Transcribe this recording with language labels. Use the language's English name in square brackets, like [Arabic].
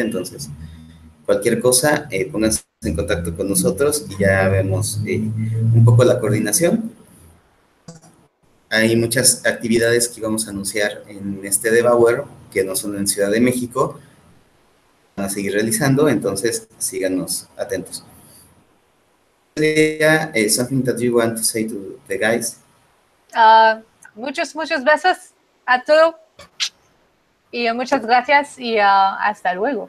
[Spanish] Entonces cualquier cosa, pónganse en contacto con nosotros y ya vemos un poco la coordinación. Hay muchas actividades que vamos a anunciar en este Devour, que no son en Ciudad de México, van a seguir realizando, entonces síganos atentos. [English] Something that you want to say to the guys? [Spanish] Muchos besos a todos y muchas gracias y hasta luego.